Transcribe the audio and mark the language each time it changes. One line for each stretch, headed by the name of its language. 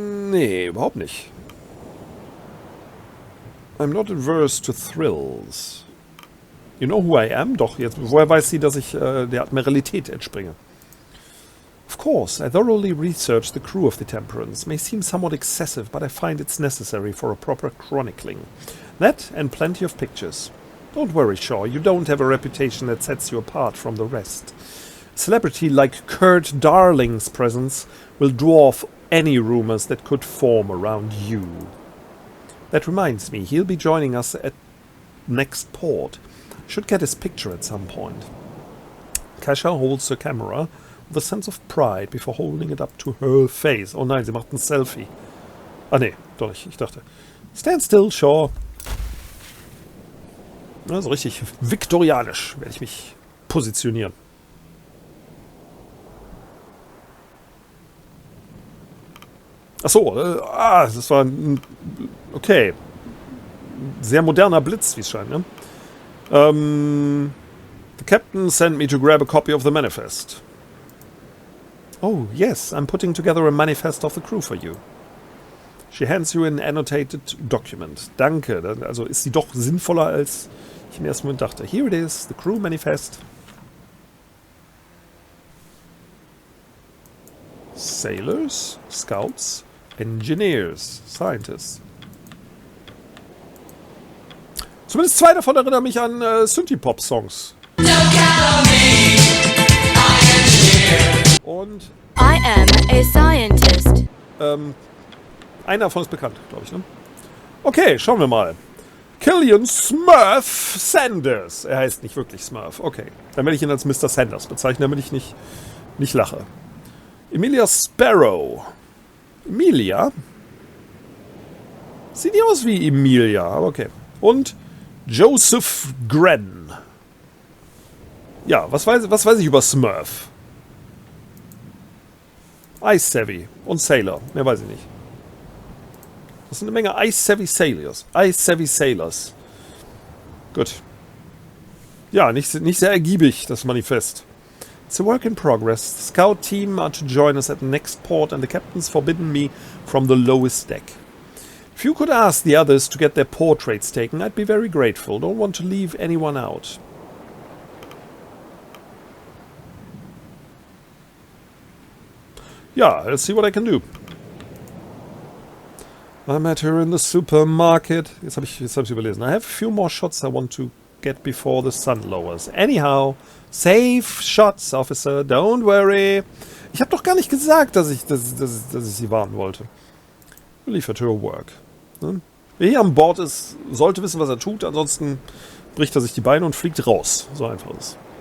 German: Nee, überhaupt nicht.
English: I'm not averse to thrills. You know who I am?
German: Doch, jetzt, woher weiß sie, dass ich der Admiralität entspringe?
English: Of course, I thoroughly researched the crew of the Temperance. May seem somewhat excessive, but I find it's necessary for a proper chronicling. That and plenty of pictures. Don't worry, Shaw, you don't have a reputation that sets you apart from the rest. A celebrity like Kurt Darling's presence will dwarf any rumors that could form around you. That reminds me, he'll be joining us at next port. Should get his picture at some point. Kesha holds her camera with a sense of pride before holding it up to her face.
German: Oh nein, sie macht ein Selfie. Ah nee, doch nicht, ich dachte.
English: Stand still, Shaw.
German: Also richtig viktorianisch werde ich mich positionieren. Achso, das war ein, okay. Sehr moderner Blitz, wie es scheint, ne?
English: The captain sent me to grab a copy of the manifest. Oh, yes, I'm putting together a manifest of the crew for you. She hands you an annotated document.
German: Danke, also ist sie doch sinnvoller, als ich im ersten Moment dachte.
English: Here it is, the crew manifest. Sailors, Scouts, Engineers, Scientists.
German: Zumindest zwei davon erinnern mich an Synthie-Pop-Songs. Und
English: I am a scientist.
German: Einer davon ist bekannt, glaube ich, ne? Okay, schauen wir mal. Killian Smurf Sanders. Er heißt nicht wirklich Smurf. Okay, dann werde ich ihn als Mr. Sanders bezeichnen, damit ich nicht lache. Emilia Sparrow. Emilia? Sieht nicht aus wie Emilia, aber okay. Und Joseph Gren. Ja, was weiß ich über Smurf? Ice Savvy und Sailor. Mehr weiß ich nicht. Das sind eine Menge Eye-Savvy Sailors. Eye-Savvy Sailors. Gut. Ja, nicht sehr ergiebig, das Manifest.
English: It's a work in progress. The scout team are to join us at the next port and the captain's forbidden me from the lowest deck. If you could ask the others to get their portraits taken, I'd be very grateful. Don't want to leave anyone out. Yeah, let's see what I can do. I met her in the supermarket.
German: Jetzt hab ich's überlesen.
English: I have a few more shots I want to get before the sun lowers. Anyhow, safe shots, officer. Don't worry.
German: Ich habe doch gar nicht gesagt, dass ich sie warnen wollte.
English: Leave her to her work.
German: Ne? Wer hier an Bord ist, sollte wissen, was er tut. Ansonsten bricht er sich die Beine und fliegt raus. So einfach ist es.